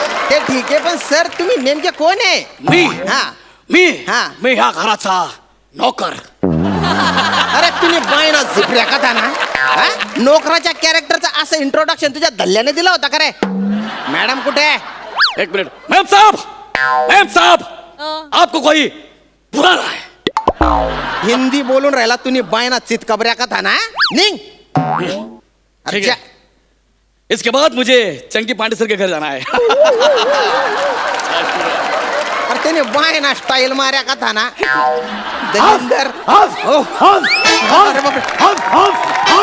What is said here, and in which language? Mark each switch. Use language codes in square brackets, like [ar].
[mr] ते ठीक आहे पण सर तुम्ही नेमके कोण आहे? मी हा मी हा. मी ह्या घराचा नोकर. अरे तुम्ही बायना झिपऱ्या कथा ना हा? नोकराच्या कॅरेक्टरचं असं इंट्रोडक्शन तुझ्या धल्ल्याने दिला होता का रे? मॅडम कुठे आहे? [hi] एक मिनट. मैम साहब आपको कोई बुला रहा है. [mr] हिंदी बोलून राहिला तुम्ही बायना चितकबऱ्या कथा ना. निघ. [hi] ठीक है. इसके बाद मुझे चंकी पांडे सर के घर जाना है. [mr] अरे त्याने बायना स्टाईल मार्या कथा ना. दलिंदर. अरे बापरे.